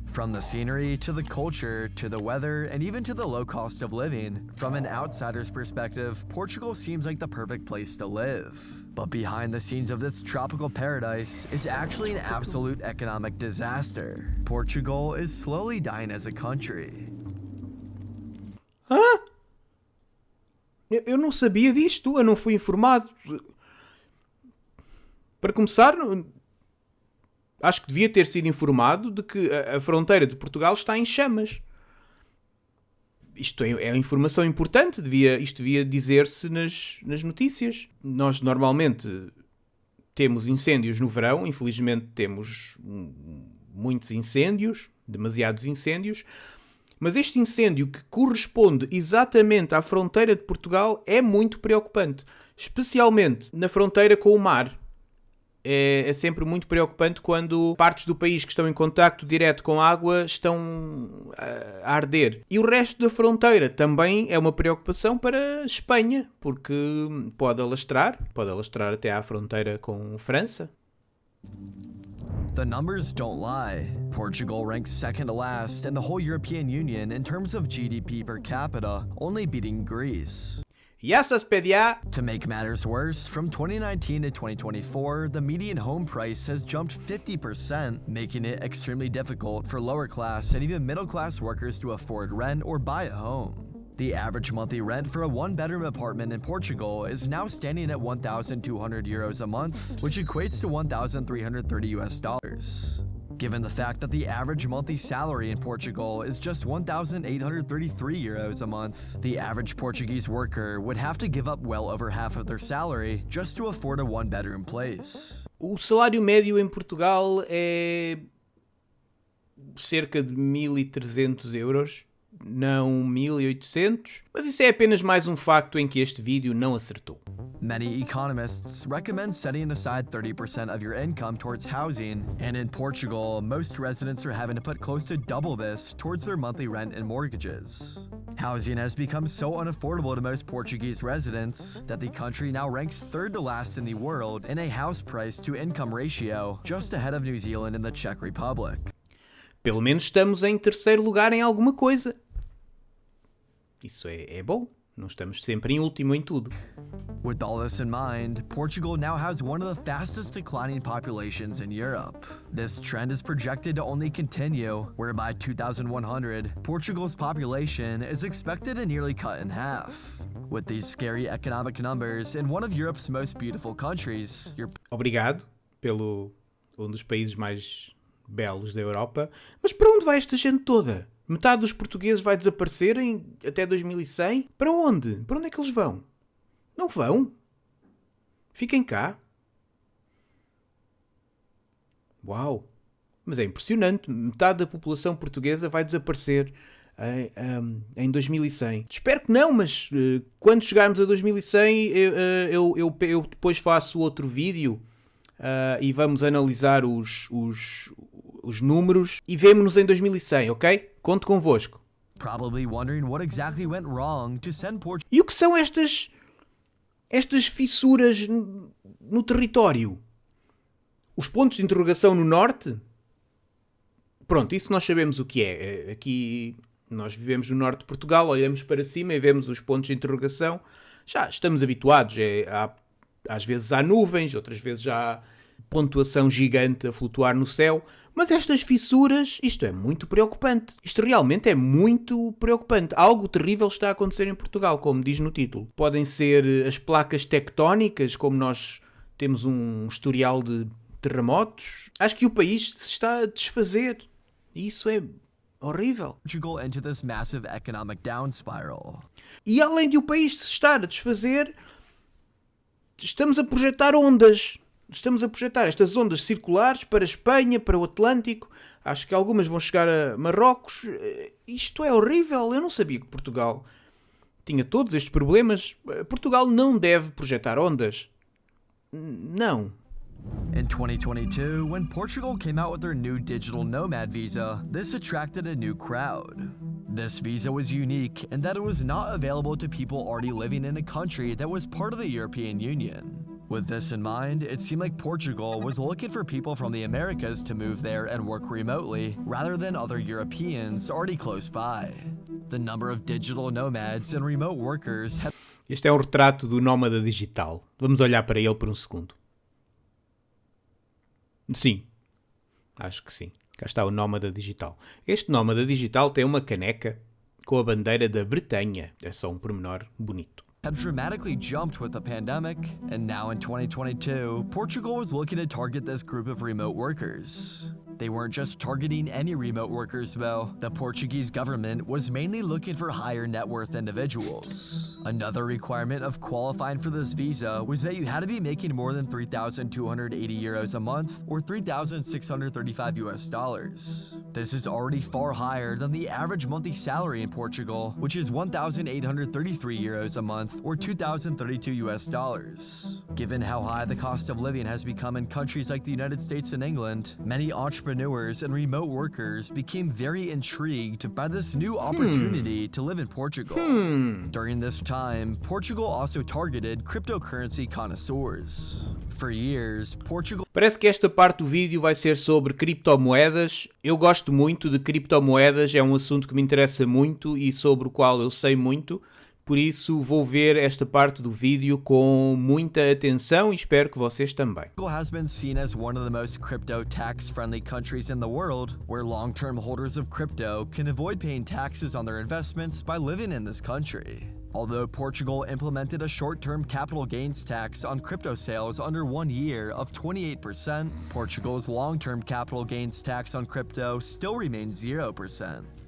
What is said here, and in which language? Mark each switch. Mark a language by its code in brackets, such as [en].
[en] From the scenery, to the culture, to the weather, and even to the low cost of living, from an outsider's perspective, Portugal seems like the perfect place to live. But behind the scenes of this tropical paradise is actually an absolute economic disaster. Portugal is slowly dying as a country. Hã? [pt] Eu não sabia disto, eu não fui informado. Para começar, acho que devia ter sido informado de que a fronteira de Portugal está em chamas. Isto é informação importante, isto devia dizer-se nas notícias. Nós normalmente temos incêndios no verão, infelizmente temos muitos incêndios, demasiados incêndios. Mas este incêndio, que corresponde exatamente à fronteira de Portugal, é muito preocupante. Especialmente na fronteira com o mar. É sempre muito preocupante quando partes do país que estão em contacto direto com a água estão a arder. E o resto da fronteira também é uma preocupação para a Espanha, porque pode alastrar até à fronteira com a França. [en] The numbers don't lie. Portugal ranks second to last in the whole European Union in terms of GDP per capita, only beating Greece. [el] Yassas pedia. [en] To make matters worse, from 2019 to 2024, the median home price has jumped 50%, making it extremely difficult for lower class and even middle class workers to afford rent or buy a home. The average monthly rent for a one-bedroom apartment in Portugal is now standing at 1,200 euros a month, which equates to 1,330 US dollars. Given the fact that the average monthly salary in Portugal is just 1,833 euros a month, the average Portuguese worker would have to give up well over half of their salary just to afford a one-bedroom place. [pt] O salário médio em Portugal é cerca de 1.300 euros, não 1.800, mas isso é apenas mais um facto em que este vídeo não acertou. [en] Many economists recommend setting aside 30% of your income towards housing, and in Portugal, most residents are having to put close to double this towards their monthly rent and mortgages. Housing has become so unaffordable to most Portuguese residents that the country now ranks third to last in the world in a house price to income ratio, just ahead of New Zealand and the Czech Republic. [pt] Pelo menos estamos em terceiro lugar em alguma coisa. Isso é bom. Não estamos sempre em último em tudo. [en] With all this in mind, Portugal now has one of the fastest declining populations in Europe. This trend is projected to only continue, where by 2100, Portugal's population is expected to nearly cut in half. With these scary economic numbers in one of Europe's most beautiful countries, [pt] Obrigado pelo um dos países mais belos da Europa. Mas para onde vai esta gente toda? Metade dos portugueses vai desaparecer até 2100? Para onde? Para onde é que eles vão? Não vão? Fiquem cá? Uau! Mas é impressionante. Metade da população portuguesa vai desaparecer em 2100. Espero que não, mas quando chegarmos a 2100 eu depois faço outro vídeo e vamos analisar os números e vemo-nos em 2100, ok? Conto convosco. [en] Probably wondering what exactly went wrong to send [pt] E o que são estas fissuras no território? Os pontos de interrogação no norte? Pronto, isso nós sabemos o que é. Aqui nós vivemos no norte de Portugal, olhamos para cima e vemos os pontos de interrogação. Já estamos habituados. Às vezes há nuvens, outras vezes há pontuação gigante a flutuar no céu. Mas estas fissuras, isto é muito preocupante. Isto realmente é muito preocupante. Algo terrível está a acontecer em Portugal, como diz no título. Podem ser as placas tectónicas, como nós temos um historial de terremotos. Acho que o país se está a desfazer. E isso é horrível. [en] Portugal into this massive economic down spiral. [pt] E além de o país se estar a desfazer, estamos a projetar ondas. Estamos a projetar estas ondas circulares para a Espanha, para o Atlântico. Acho que algumas vão chegar a Marrocos. Isto é horrível. Eu não sabia que Portugal tinha todos estes problemas. Portugal não deve projetar ondas. Não. [en] In 2022, when Portugal came out with their new digital nomad visa, this attracted a new crowd. This visa was unique in that it was not available to people already living in a country that was part of the European Union. With this in mind, it seemed like Portugal was looking for people from the Americas to move there and work remotely, rather than other Europeans already close by. The number of digital nomads and remote workers have... [pt] Este é um retrato do nómada digital. Vamos olhar para ele por um segundo. Sim, acho que sim. Cá está o nómada digital. Este nómada digital tem uma caneca com a bandeira da Bretanha. É só um pormenor bonito. [en] Had dramatically jumped with the pandemic, and now in 2022, Portugal was looking to target this group of remote workers. They weren't just targeting any remote workers, though. The Portuguese government was mainly looking for higher net worth individuals. Another requirement of qualifying for this visa was that you had to be making more than 3,280 euros a month, or 3,635 US dollars. This is already far higher than the average monthly salary in Portugal, which is 1,833 euros a month, or 2,032 US dollars. Given how high the cost of living has become in countries like the United States and England, many entrepreneurs and remote workers became very intrigued by this new opportunity to live in Portugal. During this time, Portugal also targeted cryptocurrency connoisseurs. For years, Portugal... [pt] Parece que esta parte do vídeo vai ser sobre criptomoedas. Eu gosto muito de criptomoedas, é um assunto que me interessa muito e sobre o qual eu sei muito. Por isso, vou ver esta parte do vídeo com muita atenção e espero que vocês também. [en] Portugal has been seen as one of the most crypto tax-friendly countries in the world, where long-term holders of crypto can avoid paying taxes on their investments by living in this country. Although Portugal implemented a short-term capital gains tax on crypto sales under 1 year of 28%, Portugal's long-term capital gains tax on crypto still remains 0%.